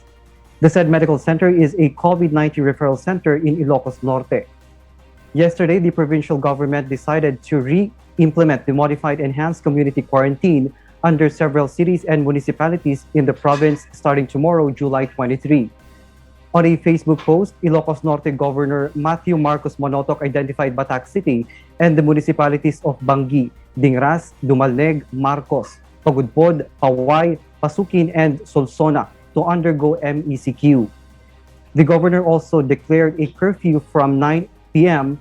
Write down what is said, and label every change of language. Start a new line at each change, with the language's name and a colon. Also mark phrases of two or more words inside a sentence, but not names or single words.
English: The said medical center is a COVID-19 referral center in Ilocos Norte. Yesterday, the provincial government decided to re-implement the modified enhanced community quarantine under several cities and municipalities in the province starting tomorrow, July 23. On a Facebook post, Ilocos Norte Governor Matthew Marcos Monotoc identified Batac City and the municipalities of Bangi, Dingras, Dumalneg, Marcos, Pagudpod, Paway, Pasukin, and Solsona to undergo MECQ. The governor also declared a curfew from 9 p.m.